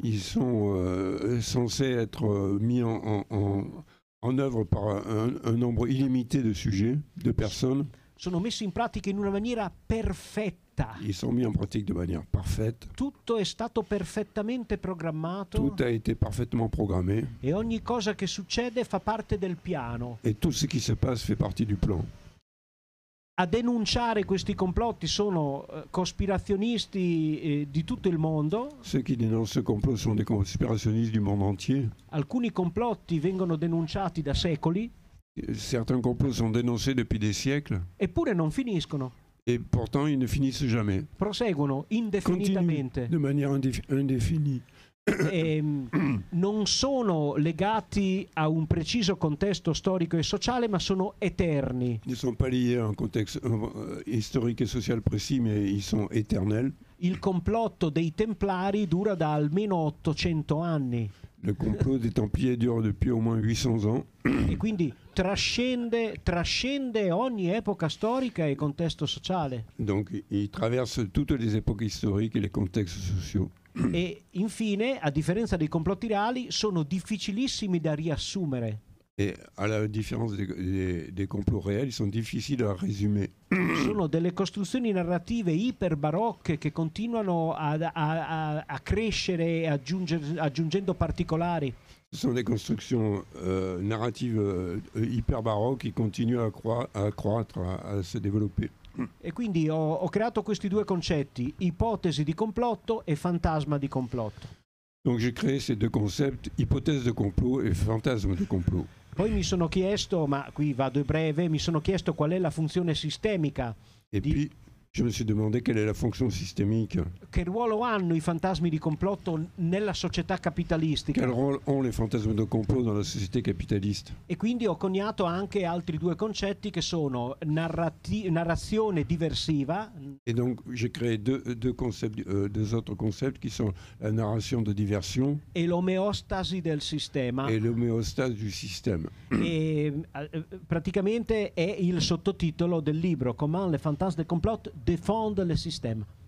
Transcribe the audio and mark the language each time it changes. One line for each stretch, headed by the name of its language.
French: Ils sont censés être mis en œuvre par un nombre illimité de sujets, de personnes.
Italian: Sono messi in pratica in una maniera perfetta.
French: Ils sont mis en pratique de manière parfaite.
Italian: Tutto è stato perfettamente programmato.
French: Tout a été parfaitement programmé.
Italian: E ogni cosa che succede fa parte del piano.
French: Et tout ce qui se passe fait partie du plan.
Italian: A denunciare questi complotti sono cospirazionisti di tutto il mondo.
French: Ceux qui dénoncent ce complot sont des conspirationnistes du monde entier.
Italian: Alcuni complotti vengono denunciati da secoli.
French: Certains complots sont dénoncés depuis des siècles.
Italian: Eppure non finiscono.
French: Et pourtant, ils ne finissent jamais.
Italian: Proseguono indefinitamente.
French: Continuent de manière indéfinie.
Italian: Non sono legati a un preciso contesto storico e sociale, ma sono eterni.
French: Ils ne sont pas liés à un contexte historique et social précis, mais ils sont éternels.
Italian: Il complotto dei Templari dura da almeno 800 anni.
French: Le complot des Templiers dure depuis au moins 800 ans.
Italian: E quindi trascende ogni epoca storica e contesto sociale.
French: Donc il traverse toutes les époques historiques et les contextes sociaux.
Italian: E infine, a differenza dei complotti reali, sono difficilissimi da riassumere.
French: Et à la différence des complots réels, ils sont difficiles à résumer.
Italian: Sono delle costruzioni narrative iperbarocche che continuano a crescere aggiungendo particolari.
French: Ce sont des constructions narratives hyper baroques qui continuent à croître, à se développer.
Italian: E quindi ho creato questi due concetti, ipotesi di complotto e fantasma di complotto.
French: Donc j'ai créé ces deux concepts, hypothèse de complot et fantasme de complot.
Italian: Poi mi sono chiesto, ma qui vado breve, mi sono chiesto qual è la funzione sistemica.
French: Et puis je me suis demandé quelle est la fonction systémique.
Italian: Che ruolo hanno i fantasmi di complotto nella società capitalistica?
French: Quel rôle ont les fantasmes de complot dans la société capitaliste?
Italian: E quindi ho coniato anche altri due concetti che sono narrazione diversiva.
French: Et donc j'ai créé deux autres concepts qui sont la narration de diversion
Italian: e l'omeostasi del sistema.
French: Et l'homéostase du système.
Italian: E praticamente è il sottotitolo del libro
French: Comment les fantasmes de complot défendent le système.